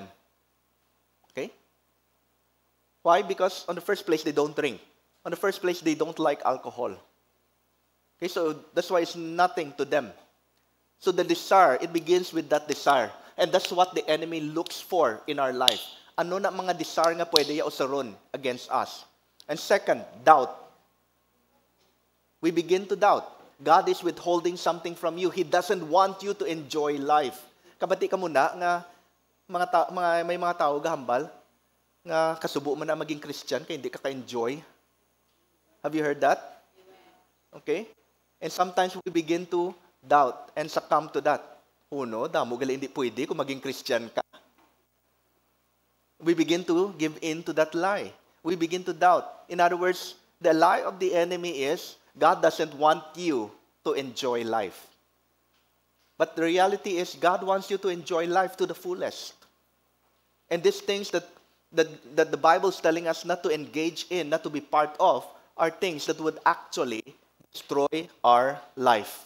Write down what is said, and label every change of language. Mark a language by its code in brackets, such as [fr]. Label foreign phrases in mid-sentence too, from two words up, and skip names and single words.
[en] Okay? Why? Because on the first place, they don't drink. On the first place, they don't like alcohol. Okay, so that's why it's nothing to them. So the desire, it begins with that desire. And that's what the enemy looks for in our life. [hil] Ano na mga desire nga pwede ya usaron [en] against us. And second, doubt. We begin to doubt. God is withholding something from you. He doesn't want you to enjoy life. [hil] Kabati ka muna nga may mga tao gahambal nga kasubo mo na maging Christian kaya hindi ka ka-enjoy. [en] Have you heard that? Okay? And sometimes we begin to doubt and succumb to that. [hil] Uno, damo gali hindi pwede kung maging Christian ka. [en] We begin to give in to that lie. We begin to doubt. In other words, the lie of the enemy is God doesn't want you to enjoy life. But the reality is God wants you to enjoy life to the fullest. And these things that the Bible is telling us not to engage in, not to be part of, are things that would actually destroy our life.